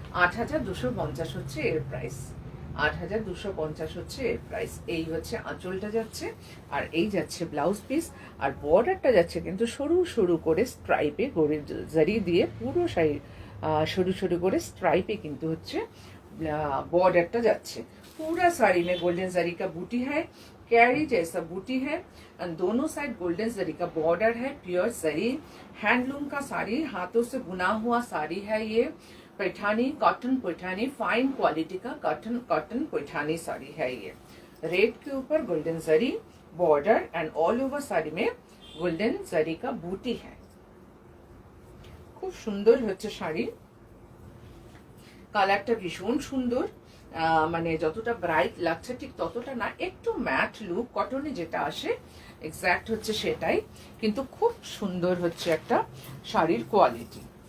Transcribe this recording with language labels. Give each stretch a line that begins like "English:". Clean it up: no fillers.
Bangla: 8250 হচ্ছে এর প্রাইস, 8250 হচ্ছে এর প্রাইস। এই হচ্ছে আঁচলটা যাচ্ছে, আর এই যাচ্ছে ব্লাউজ পিস। আর বর্ডারটা যাচ্ছে কিন্তু সরু সরু করে স্ট্রাইপে জারি দিয়ে, পুরো শাড়ি সরু সরু করে স্ট্রাইপে কিন্তু হচ্ছে बॉर्डर जाच्छे।
Hindi: पूरा साड़ी में गोल्डन जरी का बूटी है, कैरी जैसा बूटी है, और दोनों साइड गोल्डन जरी का बॉर्डर है, प्योर जरी हैंडलूम का साड़ी, हाथों से बुना हुआ साड़ी है ये। Paithani cotton Paithani, fine quality का कॉटन पैठानी साड़ी है ये। रेड के ऊपर golden zari border and all over sari में गोल्डन जरी का बूटी है।
Bangla: खूब सुंदर হচ্ছে শাড়ি, কালারটা ভীষণ সুন্দর, মানে যতটা ব্রাইট লাগছে ঠিক ততটা না, একটু ম্যাট লুক কটনে যেটা আসে এক্স্যাক্ট হচ্ছে সেটাই, কিন্তু খুব সুন্দর হচ্ছে একটা শাড়ির কোয়ালিটি।